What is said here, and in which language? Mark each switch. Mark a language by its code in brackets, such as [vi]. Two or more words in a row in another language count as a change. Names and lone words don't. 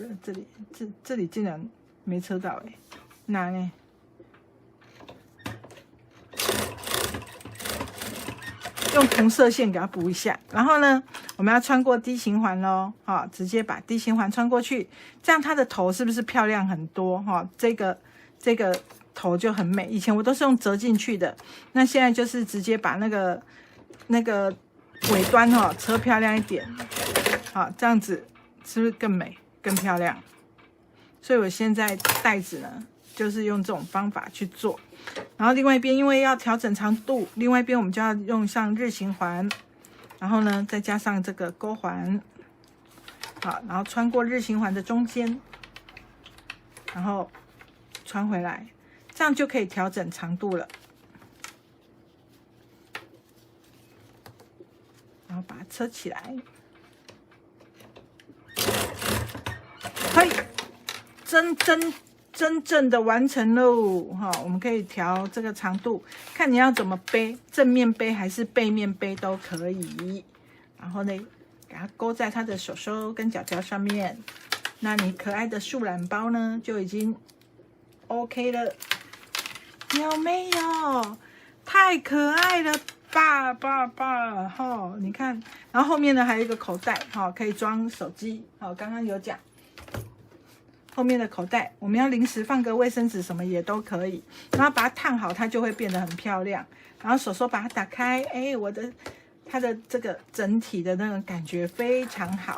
[zh] 這裡竟然沒車到哎，哪呢？用同色線給它補一下。然後呢，我們要穿過 D 型環咯，哈，直接把 D 型環穿過去，這樣它的頭是不是漂亮很多？哈，這個頭就很美。以前我都是用折進去的，那現在就是直接把那個尾端哈車漂亮一點，好，這樣子是不是更美更漂亮？所以我現在帶子呢，就是用這種方法去做。然後另外一邊因為要調整長度，另外一邊我們就要用上日行環，然後呢再加上這個勾環，好，然後穿過日行環的中間，然後穿回來，這樣就可以調整長度了。然後把它車起來，嘿，真正的完成嘍！哈，我們可以調這個長度，看你要怎麼背，正面背還是背面背都可以。然後呢，給它勾在它的手手跟腳腳上面。那你可愛的樹懶包呢，就已經 OK 了，有沒有？太可愛了！爸，齁，你看，然後後面呢還有一個口袋，齁，可以裝手機，好，剛剛有講，後面的口袋我們要臨時放個衛生紙什麼也都可以，然後把它燙好，它就會變得很漂亮。然後手手把它打開，哎，它的這個整體的那種感覺非常好。